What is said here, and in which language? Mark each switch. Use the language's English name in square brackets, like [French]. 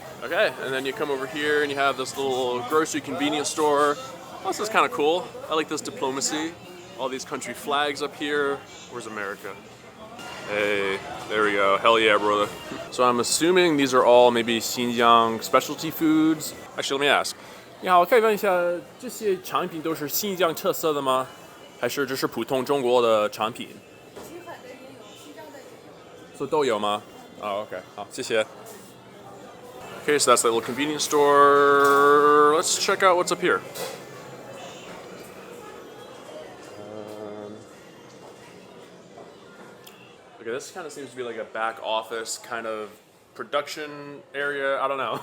[English] Okay, and then you come over here and you have this little grocery convenience store. Oh, this is kind of cool. I like this diplomacy. All these country flags up here. Where's America? Hey, there we go. Hell yeah, brother. So I'm assuming these are all maybe Xinjiang specialty foods. Actually, let me ask. [Chinese] 你好，可以问一下，这些产品都是新疆特色的吗？还是这是普通中国的产品？西海的也有，西藏的也有。所以都有吗？哦 ，OK， 好，谢谢。 [English] Okay, so that's that little convenience store. Let's check out what's up here. Okay, this kind of seems to be like a back office kind of production area. I don't know.